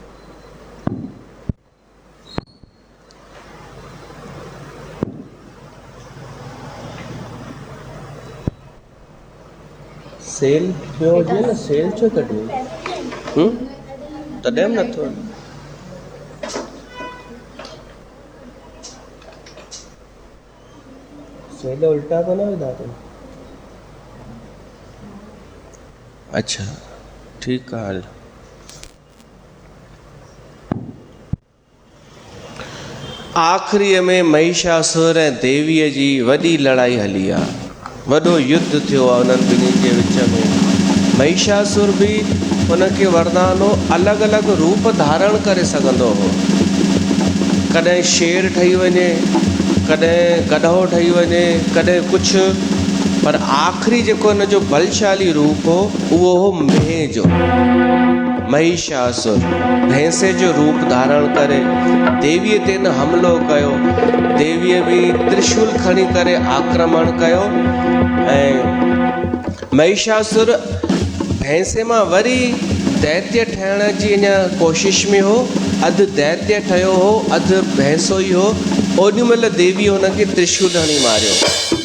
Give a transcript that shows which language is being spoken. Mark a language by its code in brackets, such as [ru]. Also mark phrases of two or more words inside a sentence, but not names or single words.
[sd] सेल पियो हुजे न, सेल छो कढियो? तॾहिं बि नथो। सेल उल्टा तो न विधा अथई? अच्छा, ठीकु आहे। हल आख़िरीअ में महिषासुर ऐं देवीअ जी वॾी लड़ाई हली आहे, वॾो युद्ध थियो आहे उन्हनि ॿिन्हिनि जे विच में। महिषासुर बि उनखे वरदान हो, अलॻि अलॻि रूप धारण करे सघंदो हो, कॾहिं शेर ठही वञे, कॾहिं गधो ठही वञे, कॾहिं कुझु, पर आख़िरी जेको हिन जो बलशाली रूप हो उहो हो मेंह जो। महिषासुर भैंसे जो रूप धारण करे देवीअ ते न हमिलो कयो, देवीअ बि त्रिशूल खणी करे आक्रमण कयो ऐं महिषासुर भैंसे मां वरी दैत्य ठहिण जी अञा कोशिश में हो, अधु दैत्य ठहियो हो, अधु भैंसो ई हो। ओॾी महिल देवी हुनखे त्रिशूल हणी मारियो।